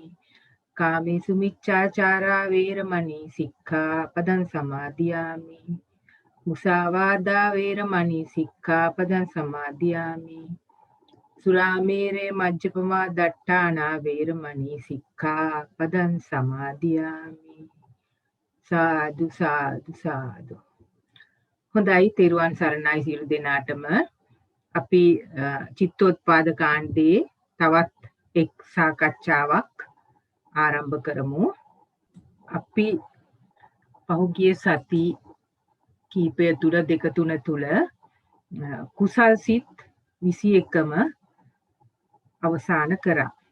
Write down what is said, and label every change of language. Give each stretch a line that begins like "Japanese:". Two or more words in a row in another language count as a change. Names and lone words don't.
Pali: කාමේසු මිච්ඡාචාරා වේරමණී සික්ඛාපදං සමාදියාමි. මුසාවාදා වේරමණී සික්ඛාපදං සමාදියාමි. සුරාමේරේ මජ්ජපමා දට්ඨානා වේරමණී සික්ඛාපදං සමාදියාමි. සාදු සාදු සාදු.
Sinhala: හොඳයි, තෙරුවන් සරණයි සියලු දෙනාටම. අපි චිත්තෝත්පාද කාණ්ඩයේ තවත් එක් සාකච්ඡාවක් ආරම්භ කරමු. අපි පහුගිය සති කීපය තුල දෙක තුන තුල කුසල් සිත් 21ම අවසන් කරා.